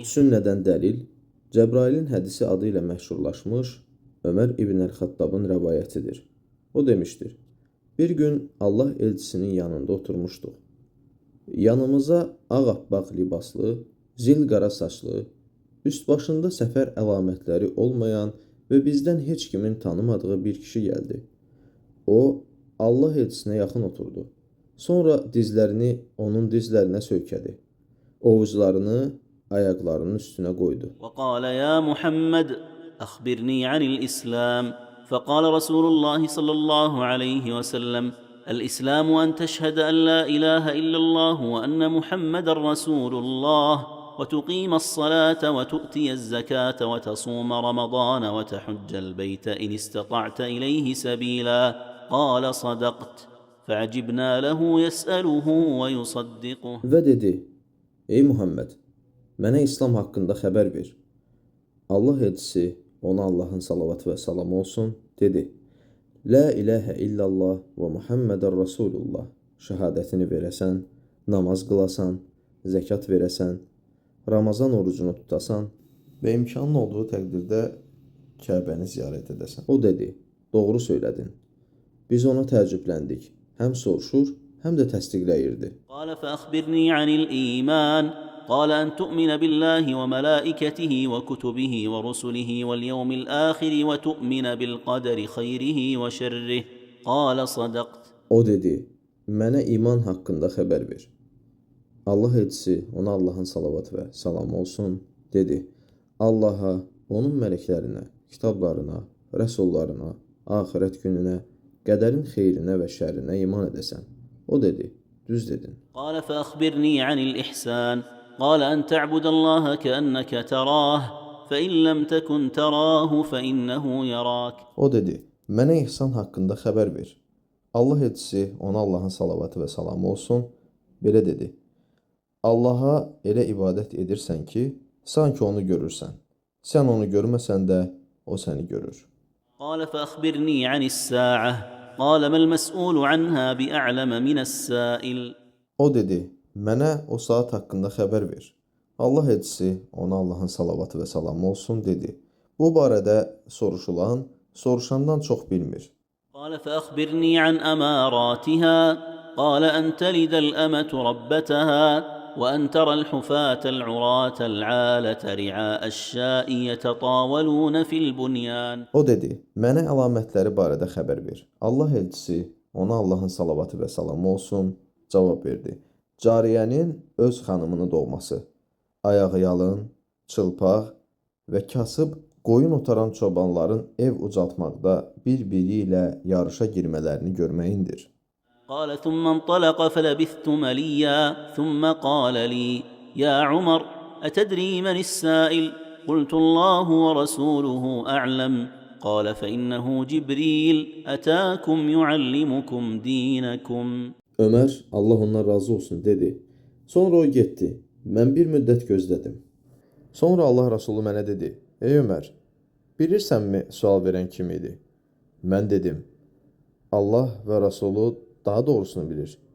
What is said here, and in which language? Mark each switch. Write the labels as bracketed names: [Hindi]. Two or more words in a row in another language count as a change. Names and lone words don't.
[Azerbaijani] Sünnədən dəlil, Cəbrailin hədisi adı ilə məşhurlaşmış Ömər İbn Əl-Xattabın rəvayətidir. O demişdir: Bir gün Allah elçisinin yanında oturmuşduq. Yanımıza ağappaq libaslı, zilqara saçlı, üst başında səfər əlamətləri olmayan və bizdən heç kimin tanımadığı bir kişi gəldi. O, Allah elçisinə yaxın oturdu. Sonra dizlərini onun dizlərinə söykədi. Ovucularını ayaqlarının üstünə qoydu. [Arabic] وقال يا محمد أخبرني عن الإسلام. فقال رسول الله صلى الله عليه وسلم: الإسلام أن تشهد أن لا إله إلا الله وأن محمد رسول الله وتقيم الصلاة وتؤتي الزكاة وتصوم رمضان وتحج البيت إن استطعت إليه سبيلا. قال صدقت. فعجبنا له يسأله ويصدقه. [Azerbaijani] Və dedi: Ey Muhammed, mənə İslam haqqında xəbər ver. Allah elçisi, ona Allahın salavatı və salamı olsun, dedi: [Arabic] لا إله إلا الله [Azerbaijani] və [Arabic] محمداً رسول الله. [Azerbaijani] Şəhadətini verəsən, namaz qılasan, zəkat verəsən, Ramazan orucunu tutasan və imkanın olduğu təqdirdə Kəbəni ziyarət edəsən. O dedi: Doğru söylədin. Biz ona təəccübləndik. Həm soruşur, həm də təsdiqləyirdi. [Arabic] قال فأخبرني عن الإيمان. قال أن تؤمن بالله وملائكته وكتبه ورسله واليوم الآخر وتؤمن بالقدر خيره وشره. قال صدقت. [Azerbaijani] O dedi: Mənə iman haqqında xəbər ver. Allah elçisi, ona Allahın salavatı və salamı olsun, dedi: Allaha, onun mələklərinə, kitablarına, rəsullarına, axirət gününə, qədərin xeyrinə və şərrinə iman edəsən. O dedi: Düz dedin. [Arabic] قال فأخبرني عن الإحسان. قال أن تعبد الله كأنك تراه فإن لم تكن تراه فإنه يراك. [Azerbaijani] O dedi: Mənə ihsan haqqında xəbər ver. Allah elçisi, ona Allahın salavatı və salamı olsun, belə dedi: Allaha elə ibadət edirsən ki, sanki onu görürsən. Sən onu görməsən də, o səni görür. [Arabic] قال فأخبرني عن الساعة. قال ما المسؤول عنها بأعلم من السائل. [Azerbaijani] O dedi: Mənə o saat haqqında xəbər ver. Allah elçisi, ona Allahın salavatı və salamı olsun, dedi: Bu barədə soruşulan, soruşandan çox bilmir. [Arabic] قال فأخبرني عن أماراتها. قال أن تلد الأمة ربتها وأن ترى الحفاة العراة العالة رعاء الشاء يتطاولون في البنيان. [Azerbaijani] O dedi: Mənə əlamətləri barədə xəbər ver. Allah elçisi, ona Allahın salavatı və salamı olsun, cavab verdi: Cariyənin öz xanımını doğması, ayağı yalın, çılpaq və kasıb qoyun otaran çobanların ev ucaltmaqda bir-biri ilə yarışa girmələrini görməyindir. [Arabic] قال ثم انطلق فلبثت مليا ثم قال لي: يا عمر أتدري من السائل؟ قلت الله ورسوله أعلم. قال فإنه جبريل أتاكم يعلمكم دينكم. [Azerbaijani] Ömər, Allah ondan razı olsun, dedi. Sonra o getdi. Mən bir müddət gözlədim. Sonra Allah Rasulü mənə dedi: Ey Ömər, bilirsənmi sual verən kim idi? Mən dedim: Allah və Rasulü daha doğrusunu bilir.